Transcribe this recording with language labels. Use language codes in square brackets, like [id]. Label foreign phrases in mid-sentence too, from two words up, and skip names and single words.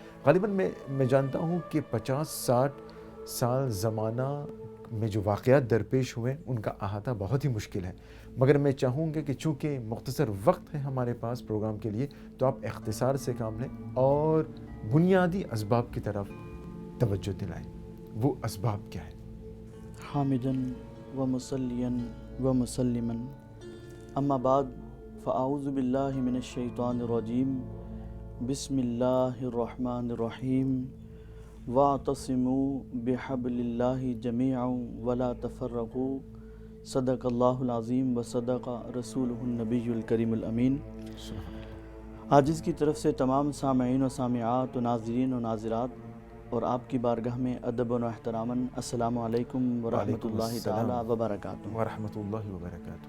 [ur] غالباً میں جانتا ہوں کہ 50-60 سال زمانہ میں جو واقعات درپیش ہوئے ان کا احاطہ بہت ہی مشکل ہے، مگر میں چاہوں گا کہ چونکہ مختصر وقت ہے ہمارے پاس پروگرام کے لیے تو آپ اختصار سے کام لیں اور بنیادی اسباب کی طرف توجہ دلائیں۔ وہ اسباب کیا ہے؟ [ar] حامدن و مسلین و مسلما، اما بعد، فاعوذ باللہ من الشیطان الرجیم، بسم اللہ الرحمن الرحیم، واعتصموا بحبل اللہ جمیعا ولا تفرقوا، صدق اللہ العظیم و صدق رسولہ النبی الکریم الامین۔ [ur] آج اس کی طرف سے تمام سامعین و سامعات و ناظرین و ناظرات اور آپ کی بارگاہ میں ادب و احتراماً [ar] السلام علیکم ورحمۃ اللہ تعالی وبرکاتہ۔ ورحمۃ اللہ وبرکاتہ۔